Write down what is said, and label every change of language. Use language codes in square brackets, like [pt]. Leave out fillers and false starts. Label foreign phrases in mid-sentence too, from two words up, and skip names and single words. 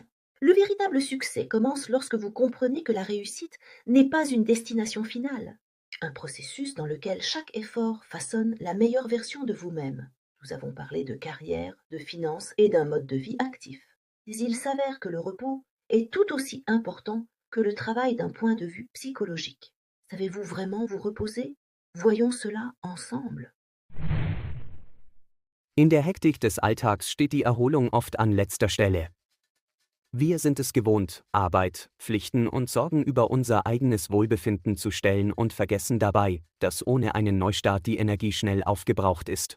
[fr] Le véritable succès commence lorsque vous comprenez que la réussite n'est pas une destination finale, un processus dans lequel chaque effort façonne la meilleure version de vous-même. Nous avons parlé de carrière, de finances et d'un mode de vie actif. Mais il s'avère que le repos est tout aussi important que le travail d'un point de vue psychologique. Savez-vous vraiment vous reposer? Voyons cela ensemble. [de] In der Hektik des Alltags steht die Erholung oft an letzter Stelle. Wir sind es gewohnt, Arbeit, Pflichten und Sorgen über unser eigenes Wohlbefinden zu stellen und vergessen dabei, dass ohne einen Neustart die Energie schnell aufgebraucht ist.